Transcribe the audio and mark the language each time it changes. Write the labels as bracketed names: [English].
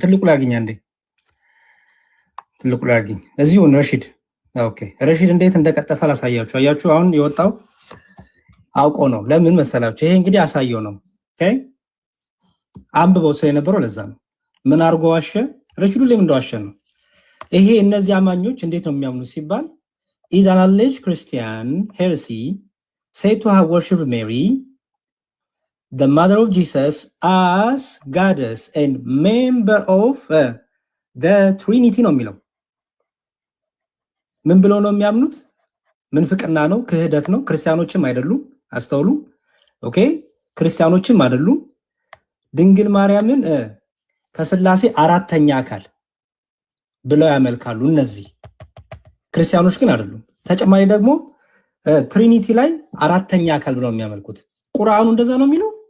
[Amharic] ትልቁ ላግኝ አንዴ ትልቁ ላግኝ እዚሁ ረሺድ። ኦኬ ረሺድ እንዴት እንደቀጠፈ ላሳያችሁ። አያችሁ አሁን የወጣው አውቆ ነው። ለምን መሰላችሁ? ይሄ እንግዲህ አሳየው ነው። ኦኬ አንብበው ሰው የነበረው ለዛ ነው። ምን አርጎ ዋሸ? ረሺዱ ለምን እንደዋሸ ነው። ይሄ እነዚህ አማኞች እንዴት ነው የሚያምኑት ሲባል [English] is an alleged Christian heresy said to have worshipped Mary, the mother of Jesus, as goddess and member of the Trinity [Amharic] ነው የሚለው። ምን ብለው ነው የሚያምኑት? ምን ፍቅና ነው? ክህደት ነው። ክርስቲያኖችም አይደሉም። አስተውሉ። ኦኬ ክርስቲያኖችም አይደሉም። ድንግል ማርያምን ከስላሴ አራተኛ አካል ብለው ያመልካሉ። እነዚህ ክርስቲያኖች ግን አይደሉም። ተጨማሪ ደግሞ ትሪኒቲ ላይ አራተኛ አካል ብለው የሚያመልኩት። ቁርአኑ እንደዛ ነው የሚለው?